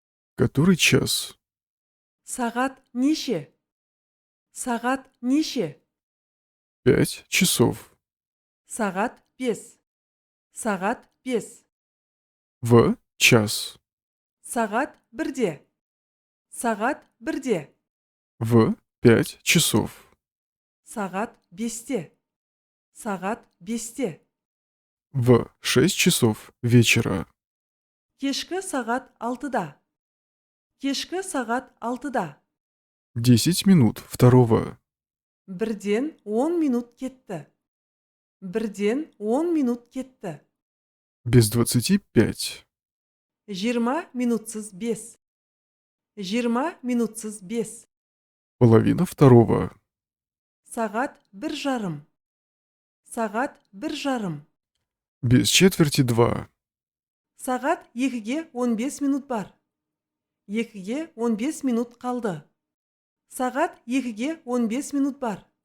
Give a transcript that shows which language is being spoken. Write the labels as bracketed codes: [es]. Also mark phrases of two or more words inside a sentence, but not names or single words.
[ru] Который час? [kk] Сағат неше? Сағат неше? [ru] 5 часов. [kk] Сағат 5. Сағат 5. [ru] В час. [kk] Сағат 1-де. Сағат 1-де. [ru] В 5 часов. [kk] Сағат 5-те. Сағат 5-те. [ru] В 6 часов вечера. [kk] Кешкі сағат 6-да. Кешкі сағат 6-да. [ru] 10 минут второго. [kk] 1-ден 10 минут кетті. 1-ден 10 минут кетті. [ru] Без 25. [kk] 20 минутсыз 5. 20 минутсыз 5. [ru] Половина второго. [kk] Сағат 1:30. Сағат 1:30. [ru] Без четверти 2. [kk] Сағат 2-ге 15 минут бар. 2-ге 15 минут қалды. Сағат 2-ге 15 минут бар.